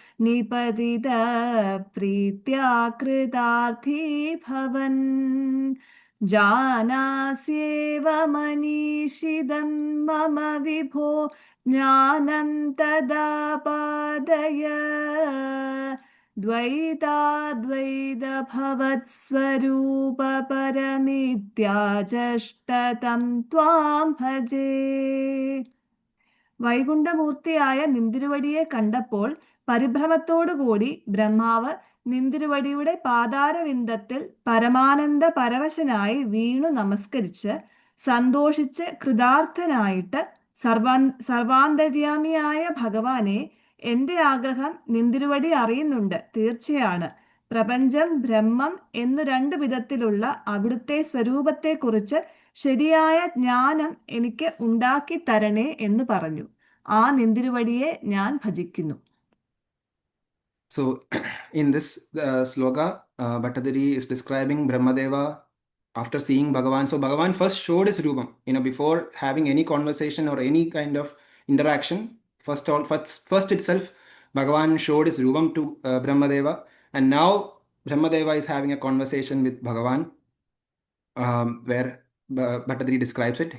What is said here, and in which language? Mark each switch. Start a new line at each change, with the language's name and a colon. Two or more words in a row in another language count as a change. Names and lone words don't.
Sanskrit: निपतितप्रीत्या कृतार्थी भवन् जानास्येव मनीषिदं मम विभो ज्ञानं तदापादय द्वैताद्वैतभवत्स्वरूपपरमित्याचष्टतं त्वां भजे.
Malayalam: വൈകുണ്ഠമൂർത്തിയായ നിന്തിരുവടിയെ കണ്ടപ്പോൾ പരിഭ്രമത്തോടുകൂടി ബ്രഹ്മാവ് നിന്തിരുവടിയുടെ പാതാരവിന്ദത്തിൽ പരമാനന്ദ പരവശനായി വീണു നമസ്കരിച്ച് സന്തോഷിച്ച് കൃതാർത്ഥനായിട്ട് സർവാന്തര്യാമിയായ ഭഗവാനെ, എന്റെ ആഗ്രഹം നിന്തിരുവടി അറിയുന്നുണ്ട്, തീർച്ചയാണ്. പ്രപഞ്ചം, ബ്രഹ്മം എന്നു രണ്ടു വിധത്തിലുള്ള അവിടുത്തെ സ്വരൂപത്തെക്കുറിച്ച് ശരിയായ ജ്ഞാനം എനിക്ക് ഉണ്ടാക്കി തരണേ എന്ന് പറഞ്ഞു. ആ നിന്തിരുവടിയെ ഞാൻ ഭജിക്കുന്നു.
English: So in this sloka, Bhattacharya is describing Brahmadeva after seeing Bhagavan. So Bhagavan first showed his Rupam, before having any conversation or any kind of interaction. First itself, Bhagavan showed his Rupam to Brahmadeva, and now Brahmadeva is having a conversation with Bhagavan, where Bhattacharya describes it.